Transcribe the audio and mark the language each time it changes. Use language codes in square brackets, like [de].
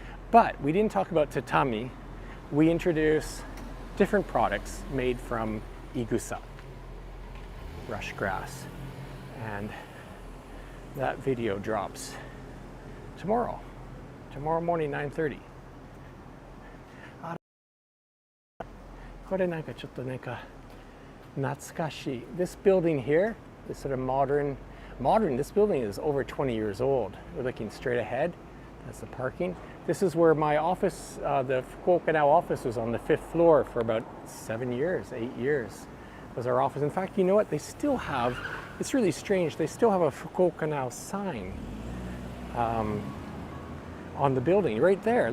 [en] But we didn't talk about tatami. We introduced different products made from igusa, rush grass. And that video drops tomorrow morning, 9:30. [ja] これなんかちょっとなんか懐かしい. [en] This building here, this sort of modern, this building is over 20 years old. We're looking straight ahead. That's the parking. This is where my office, the Fukuoka Now office, was on the 5th floor for about 8 years was our office. In fact, you know what? They still have, it's really strange, they still have a Fukuoka Now sign on the building right there.